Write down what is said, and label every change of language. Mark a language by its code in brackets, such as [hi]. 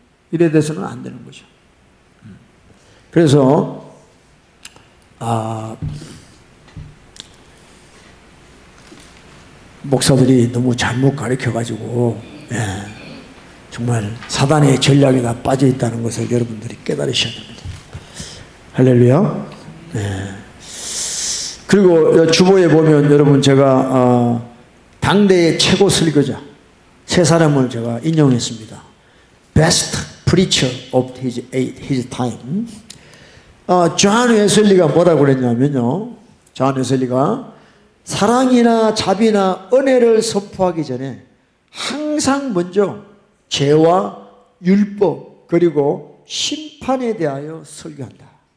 [ko] 이래 돼서는 안 되는 거죠. 그래서 목사들이 너무 잘못 가르쳐가지고 정말 사단의 전략에 다 빠져 있다는 것을 여러분들이 깨달으셔야 됩니다. 할렐루야. 그리고 주보에 보면 여러분 제가 당대의 최고 설교자 세 사람을 제가 인용했습니다. [en] Best preacher of his time. [ko] 존 웨슬리가 뭐라고 그랬냐면요. 존 웨슬리가 사랑이나 자비나 은혜를 선포하기 전에 항상 먼저 죄와 율법 그리고 심판에 대하여 설교한다.